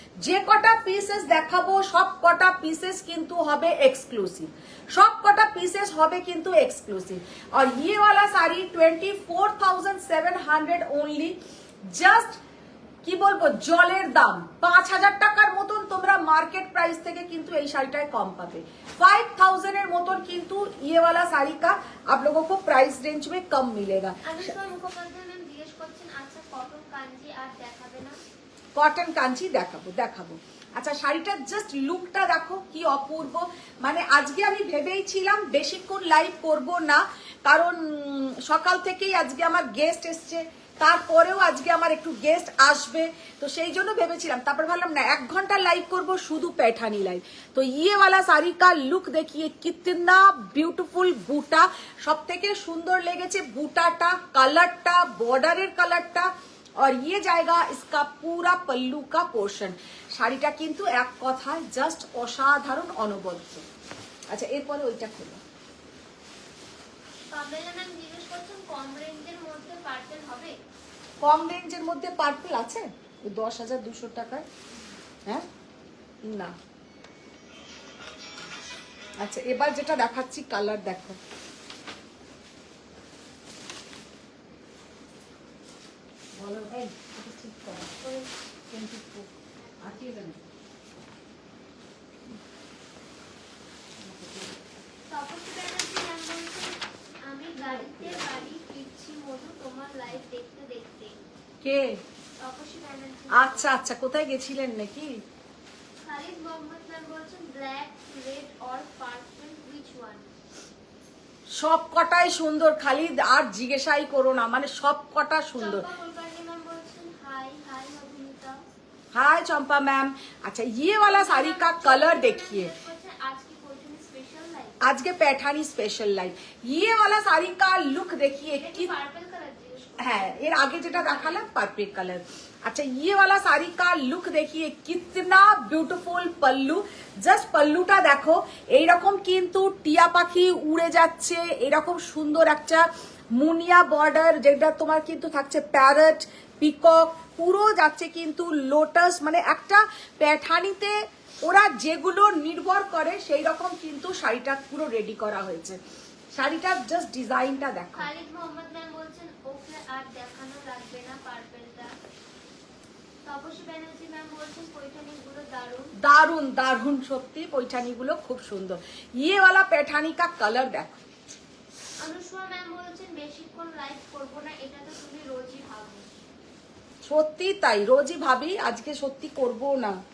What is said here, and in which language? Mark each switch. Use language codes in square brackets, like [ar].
[bn] যে কটা পিসেস দেখাবো সব কটা পিসেস কিন্তু হবে এক্সক্লুসিভ, সব কটা পিসেস হবে কিন্তু এক্সক্লুসিভ। আর [hi] ये वाला साड़ी 24,700 ओनली, [bn] জাস্ট কি বলবো জলের দাম। 5,000 টাকার মতন তোমরা মার্কেট প্রাইস থেকে কিন্তু এই শাড়িটায় কম পাবে। 5,000 এর মতন কিন্তু [hi] ये वाला साड़ी का आप लोगों को प्राइस रेंज में कम मिलेगा। [bn] अनुष्কা মুখোপাধ্যায় ম্যাম জিজ্ঞেস করছেন আচ্ছা কটন কাঞ্জি আর দেখাবে না? কটন কাঞ্চি দেখাবো দেখাবো। আচ্ছা শাড়িটার জাস্ট লুকটা দেখো কি অপূর্ব। মানে আজকে আমি ভেবেই ছিলাম বেশিক্ষণ লাইভ করব না, কারণ সকাল থেকেই আজকে আমার গেস্ট এসছে, তারপরেও আজকে আমার একটু গেস্ট আসবে, তো সেই জন্য ভেবেছিলাম। তারপর ভাবলাম না 1 ঘন্টা লাইভ করব শুধু पैठानी লাইভ। [hi] তো ये वाला साड़ी का लुक देखिए कितना ब्यूटीफुल। [bn] বুটা সব থেকে সুন্দর লেগেছে, বুটাটা, কালারটা, বর্ডারের কালারটা। [hi] और ये जाएगा इसका पूरा पल्लू का पोर्शन। [bn] শাড়িটা কিন্তু এক কথায় জাস্ট অসাধারণ অনবদ্য। আচ্ছা এরপরে ওইটা খোলো। পাবেলা ম্যাম জিজ্ঞেস করছেন কম রেঞ্জের মধ্যে পার্পল হবে? কম রেঞ্জের মধ্যে পার্পল আছে ওই 10,200 টাকায়? হ্যাঁ না। আচ্ছা এবার যেটা দেখাচ্ছি কালার দেখো, বলো এই এটা ঠিক করো 24 আটিয়ে দেন। তপস্বী ব্যানার্জি ম্যাম বলছেন আমি গাড়িতে বাড়ি ফিরছি মধু তোমার লাইভ দেখতে দেখতে। কে? তপস্বী ব্যানার্জি। আচ্ছা আচ্ছা কোথায় গেছিলেন নাকি? খালিদ মোহাম্মদ ম্যাম বলছেন black red or purple which one? সব কটাই সুন্দর খালিদ, আর জিজ্ঞাসাই করো না, মানে সব কটা সুন্দর। চম্পা কুলকার্নি ম্যাম বলছেন হাই হাই মধুমিতা। [hi] हाय चंपा मैम। अच्छा ये वाला साड़ी का कलर देखिए, आज की पैठानी स्पेशल लाइव। आज के पैठानी स्पेशल लाइव। ये वाला साड़ी का लुक देखिए कि पार्पल कलर [bn] है, এর আগে যেটা দেখালাম পার্পল কালার। [hi] আচ্ছা ये वाला साड़ी का लुक देखिए कितना ब्यूटीफुल पल्लू। [bn] জাস্ট পল্লুটা দেখো, এইরকম কিন্তু টিয়া পাখি উড়ে যাচ্ছে, এরকম সুন্দর একটা মুনিয়া বর্ডার, যেটা তোমার কিন্তু থাকছে প্যারট পিকক, পুরো যাচ্ছে কিন্তু লোটাস। মানে একটা প্যাঠানিতে ওরা যেগুলো নির্ভর করে সেই রকম কিন্তু শাড়িটা পুরো রেডি করা হয়েছে। শাড়িটার জাস্ট ডিজাইনটা দেখো। খালিদ মোহাম্মদ ম্যাম বলছেন ওকে আর দেখানো লাগবে না পার্পলটা। তপস্বী ব্যানার্জি ম্যাম বলছেন पैठानीগুলো দারুণ। দারুন দারুন, সত্যি पैठानीগুলো খুব সুন্দর। [hi] ये वाला पैठानी का कलर দেখো। [bn] অনুষ্কা ম্যাম বলছেন বেশিক্ষণ লাইভ করব না, এটা তো তুমি রোজই ভাবো। সত্যি তাই, রোজই ভাবি, আজকে সত্যি করব না।